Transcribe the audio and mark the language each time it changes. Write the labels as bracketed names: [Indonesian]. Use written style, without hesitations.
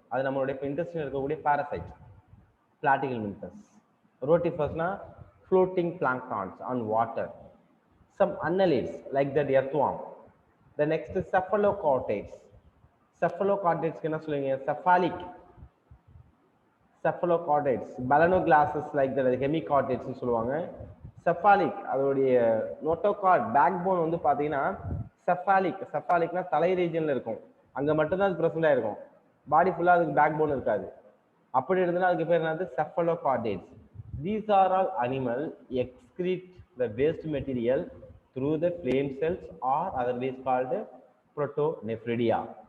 [Tamil] அது நம்மளுடைய இன்டெஸ்டைனில் இருக்கக்கூடிய parasite Platyhelminthes. [English] Rotifers floating planktons on water. Some annelids like that earthworm. The next is cephalochordates. [Tamil] Cephalochordates என்ன சொல்லுவீங்க? [English] cephalochordates. Balanoglasses like that hemichordates [Tamil] சொல்லுவாங்க. cephalic அதோடைய notochord backbone வந்து பார்த்தீங்கன்னா cephalic தலை ரீஜன்ல இருக்கும். அங்கே மட்டும்தான் அது ப்ரெசென்ட் ஆயிருக்கும். பாடி ஃபுல்லாக அதுக்கு பேக்போன் இருக்காது. அப்படி இருந்ததுன்னா அதுக்கு பேர் என்னது? [English] cephalochordates. These are all animals excrete the waste material through the flame cells or otherwise called protonephridia.